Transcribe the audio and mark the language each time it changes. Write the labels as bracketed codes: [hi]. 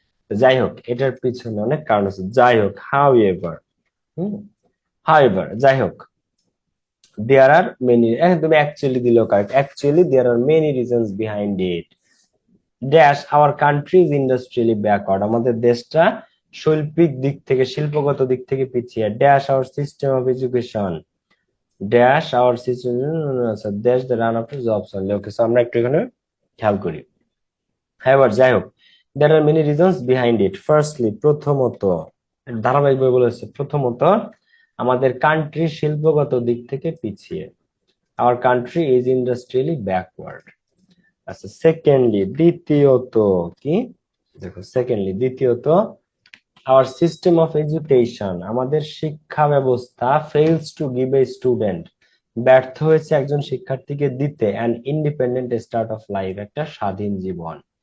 [bn] যাই হোক, এটার পিছনে অনেক কারণ আছে। যাই হোক, [en] however, [bn] যাই হোক, [en] there are many, [bn] তুমি অ্যাকচুয়ালি দিলেও correct, [en] Actually there are many reasons behind it. Dash our country is industrially backward, [bn] আমাদের দেশটা শৈল্পিক দিক থেকে, শিল্পগত দিক থেকে পিছিয়ে। [en] Dash our system of education, dash our system, dash the run after jobs only. [bn] Okay, so আমরা একটু এখানে খেয়াল করি। হ্যাঁ, এবার যাই হোক, [en] there are many reasons behind it. [bn] Firstly, প্রথমত, ধারাবাহিকভাবে বলেছে, প্রথমত আমাদের কান্ট্রি শিল্পগত দিক থেকে পিছিয়ে, [en] our country is industrially backward। [bn] আচ্ছা, সেকেন্ডলি, দ্বিতীয়ত কি, দেখো সেকেন্ডলি দ্বিতীয়ত, [en] our system of education, [bn] আমাদের শিক্ষা ব্যবস্থা [en] fails to give a student, [bn] ব্যর্থ হয়েছে একজন শিক্ষার্থীকে দিতে [en] an independent start of life, [bn] একটা স্বাধীন জীবন।